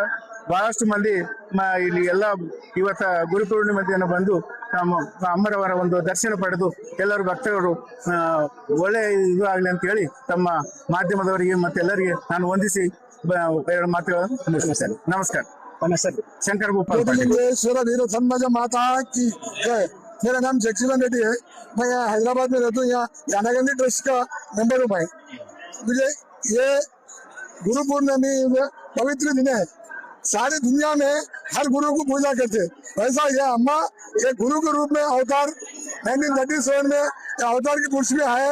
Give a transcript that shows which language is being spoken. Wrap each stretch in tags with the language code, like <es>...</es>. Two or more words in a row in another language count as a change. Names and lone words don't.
<kn>ಬಹಳಷ್ಟು ಮಂದಿ ಇಲ್ಲಿ ಎಲ್ಲ ಇವತ್ತ ಗುರುಪೂರ್ಣಿಮೆ ದಿನ ಬಂದು ನಮ್ಮ ಅಮ್ಮರವರ ಒಂದು ದರ್ಶನ ಪಡೆದು ಎಲ್ಲರೂ ಭಕ್ತರು ಒಳ್ಳೆ ಇದು ಆಗಲಿ ಅಂತ ಹೇಳಿ ತಮ್ಮ ಮಾಧ್ಯಮದವರಿಗೆ ಮತ್ತೆಲ್ಲರಿಗೆ ನಾನು ವಂದಿಸಿ 2 ಮಾತುಗಳನ್ನು ನಮಸ್ಕಾರ.</kn> <hi>शंकर गोपाल वीर धर्मज माता की जय। मेरा नाम जगजीवन रेड्डी है। मैं यहाँ हैदराबाद में रहता हूँ। यहाँ यानागंदी ट्रस्ट का मेंबर हूँ भाई। मुझे ये गुरु पूर्णिमा पवित्र दिन है। सारी दुनिया में हर गुरु को पूजा करते, वैसा ये अम्मा ये गुरु के रूप में अवतार 1937 में अवतार की पुरुष में आए।</hi>